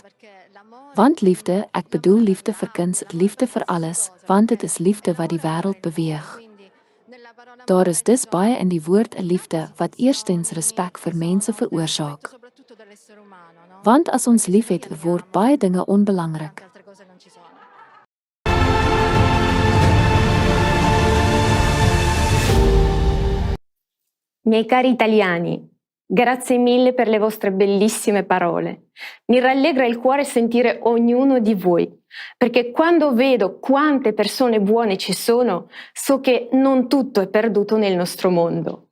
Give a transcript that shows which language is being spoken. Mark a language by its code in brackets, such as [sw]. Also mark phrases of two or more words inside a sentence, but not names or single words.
[af] Want liefde, ek bedoel liefde vir kuns, liefde vir alles, want dit is liefde wat die wêreld beweeg. Daar is dus baie in die woord 'n liefde wat eerstens respek vir mense veroorsaak. Want as ons liefhet, word baie dinge onbelangrik. [it] Miei cari italiani, grazie mille per le vostre bellissime parole. Mi rallegra il cuore sentire ognuno di voi, perché quando vedo quante persone buone ci sono, so che non tutto è perduto nel nostro mondo.